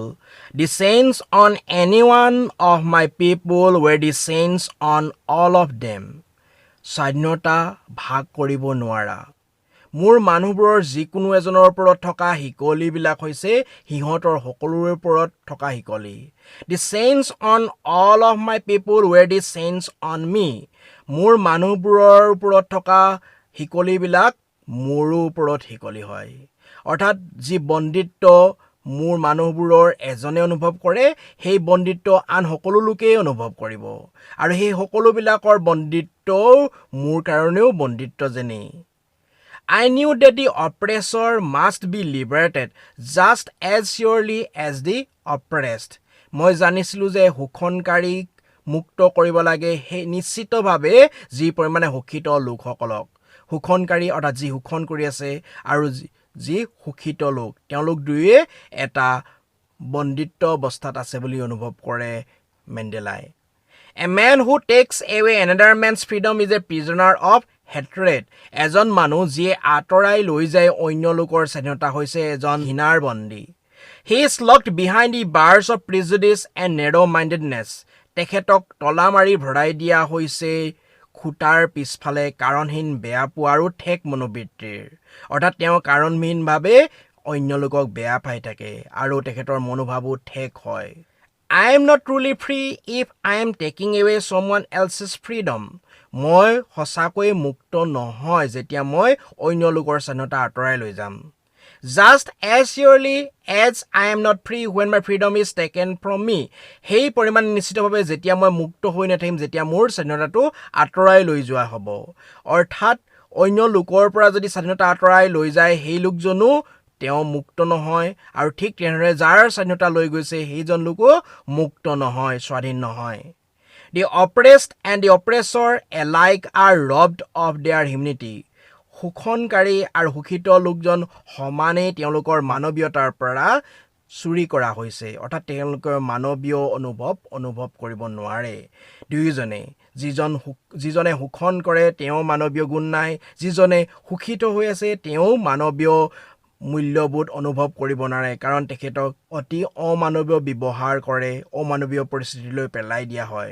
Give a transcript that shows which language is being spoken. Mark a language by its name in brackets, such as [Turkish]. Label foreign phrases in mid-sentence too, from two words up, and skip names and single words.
[English] The chains on any one of my people were the chains on all of them. [Assamese] স্বাধীনতা ভাগ কৰিব নোৱাৰা মোৰ মানুহবোৰৰ যিকোনো এজনৰ ওপৰত থকা হিকলিবিলাক হৈছে সিহঁতৰ সকলোৰে ওপৰত থকা হিকলি [English] The chains on all of my people were the chains on me. [Assamese] মোৰ মানুহবোৰৰ ওপৰত থকা হিকলিবিলাক মোৰো ওপৰত হিকলি হয় অৰ্থাৎ যি বন্দিত্ব মোৰ মানুহবোৰৰ এজনে অনুভৱ কৰে সেই বন্দিত্ব আন সকলো লোকেই অনুভৱ কৰিব আৰু সেই সকলোবিলাকৰ বন্দিত্ব মোৰ কাৰণেও বন্দিত্ব যেনেই [English] I knew that the oppressor must be liberated just as surely as the oppressed. [Assamese] মই জানিছিলোঁ যে শোষণকাৰীক মুক্ত কৰিব লাগে সেই নিশ্চিতভাৱে যি পৰিমাণে শোষিত লোকসকলক শোষণকাৰী অৰ্থাৎ যি শোষণ কৰি আছে আৰু যি শোষিত লোক তেওঁলোক দুয়ে এটা বন্দিত্ব অৱস্থাত আছে বুলি অনুভৱ কৰে মেণ্ডেলাই [English] A man who takes away another man's freedom is a prisoner of hatred. [Assamese] এজন মানুহ যিয়ে আঁতৰাই লৈ যায় অন্য লোকৰ স্বাধীনতা হৈছে এজন ঘৃণাৰ বন্দী [English] He is locked behind the bars of prejudice and narrow-mindedness. [Assamese] তেখেতক তলা মাৰি ভৰাই দিয়া হৈছে খুটাৰ পিছফালে কাৰণহীন বেয়া পোৱা আৰু ঠেক মনোবৃত্তিৰ অৰ্থাৎ তেওঁ কাৰণহীনভাৱে অন্য লোকক বেয়া পাই থাকে আৰু তেখেতৰ মনোভাৱো ঠেক হয় [English] I am not truly free if I am taking away someone else's freedom. [Assamese] মই সঁচাকৈ মুক্ত নহয় যেতিয়া মই অন্য লোকৰ স্বাধীনতা আঁতৰাই লৈ যাম। [English] Just as surely as I am not free when my freedom is taken from me. [Assamese] সেই পৰিমাণে নিশ্চিতভাৱে যেতিয়া মই মুক্ত হৈ নাথাকিম যেতিয়া মোৰ স্বাধীনতাটো আঁতৰাই লৈ যোৱা হ'ব। অৰ্থাৎ অন্য লোকৰ পৰা যদি স্বাধীনতা আঁতৰাই লৈ যায় সেই লোকজনো তেওঁ মুক্ত নহয় আৰু ঠিক তেনেদৰে যাৰ স্বাধীনতা লৈ গৈছে সেইজন লোকো মুক্ত নহয়, স্বাধীন নহয়। [English] The oppressed and the oppressor alike are robbed of their humanity. [Assamese] শোষণকাৰী আৰু শোষিত লোকজন সমানেই তেওঁলোকৰ মানৱীয়তাৰ পৰা চুৰি কৰা হৈছে, অৰ্থাৎ তেওঁলোকৰ মানৱীয় অনুভৱ কৰিব নোৱাৰে। দুয়োজনে যিজনে শোষণ কৰে তেওঁ মানৱীয় গুণ নাই, যিজনে শোষিত হৈ আছে তেওঁ মানৱীয় মূল্যবোধ অনুভৱ কৰিব নোৱাৰে, কাৰণ তেখেতক অতি অমানৱীয় ব্যৱহাৰ কৰে, অমানৱীয় পৰিস্থিতিলৈ পেলাই দিয়া হয়।